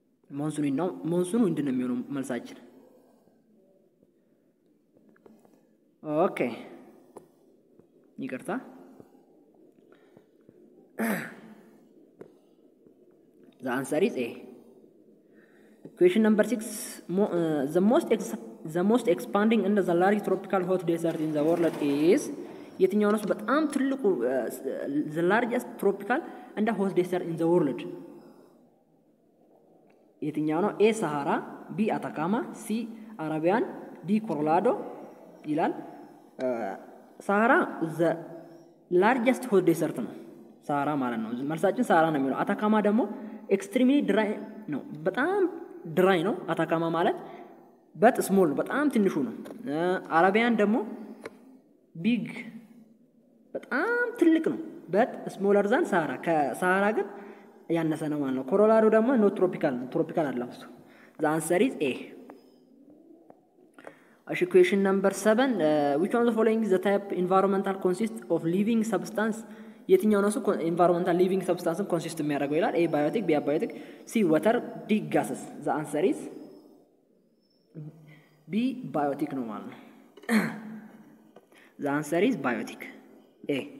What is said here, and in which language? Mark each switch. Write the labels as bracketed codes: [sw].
[am] ሞንሱን ነው ሞንሱን ዊንድ ነው የሚሆነው መልሳችን። ኦኬ ይቅርታ [en] The answer is A. Question number 6 the most expanding and the large tropical hot desert in the world is [am] የትኛው ነው በጣም ትልቁ [en] the largest tropical and hot desert in the world የትኛው ነው? [am] A Sahara B Atacama C Arabian D Colorado ይላል። [en] Sahara the largest hot desert [am] ነው Sahara ማለት ነው። መልሳችን Sahara ነው የሚለው። Atacama ደግሞ [en] extremely dry [am] ነው በጣም ድራይ ነው አታካማ ማለት በት ስሞል በጣም ትንሹ ነው። አረቢያን ደግሞ ቢግ በጣም ትልቅ ነው [en] በት ስሞለር ዛን ሳሃራ [am] ከሳሃራ ግን ያነሰ ነው ማለት ነው። ኮሎራዶ ደግሞ ኖ ትሮፒካል አይደለም እሱ። [en] The answer is A. Question number 7 which one of the following is the type environmental consists of living substance? [am] የትኛው ነው እሱ [en] environmental living substance consist የሚያደርገው ይላል። A biotic B abiotic C water D gases. The answer is B biotic [am] ነው ማለት ነው። [en] The answer is biotic A.